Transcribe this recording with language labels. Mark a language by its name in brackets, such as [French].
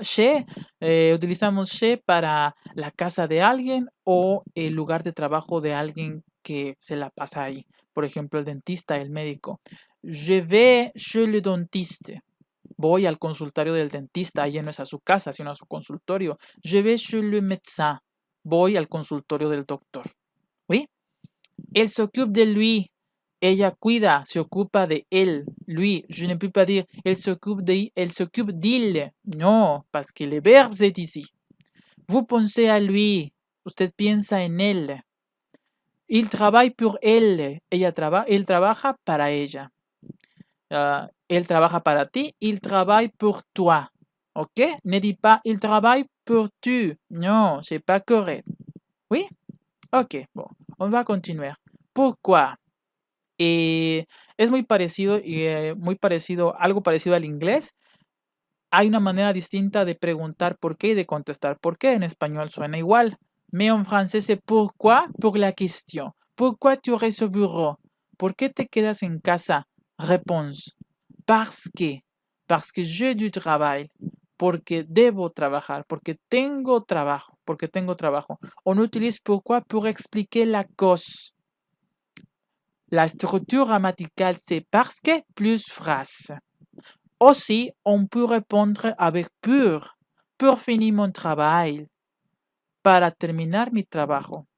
[Spanish] Chez, utilizamos chez para la casa de alguien o el lugar de trabajo de alguien que se la pasa ahí. Por ejemplo, el dentista, el médico. [French] Je vais chez le dentiste. [Spanish] Voy al consultorio del dentista. Ahí no es a su casa, sino a su consultorio. [French] Je vais chez le médecin. [Spanish] Voy al consultorio del doctor. [French] ¿Oui? Elle s'occupe de lui. [Spanish] Ella cuida, se ocupa de él, [French] lui. Je ne peux pas dire elle s'occupe d'il. No, parce que le verbe c'est ici. Vous pensez à lui. [Spanish] Usted piensa en él. [French] Il travaille pour elle. [Spanish] Él trabaja para ella. Él trabaja para ti. [French] Il travaille pour toi. Ok? Ne dis pas il travaille pour tu. Non, c'est pas correct. Oui? Ok, bon. On va continuer. Pourquoi? [Spanish] Es muy parecido algo parecido al inglés. Hay una manera distinta de preguntar por qué y de contestar por qué. En español suena igual. [French] Mais en français c'est pourquoi pour la question. Pourquoi tu restes au bureau? [Spanish] ¿Por qué te quedas en casa? [French] Réponse. Parce que j'ai du travail. [Spanish] Porque debo trabajar. Porque tengo trabajo. [French] On utilise pourquoi pour expliquer la cause. La structure grammaticale, c'est parce que plus phrase. Aussi, on peut répondre avec pour. Pour finir mon travail. [Spanish] Para terminar mi trabajo.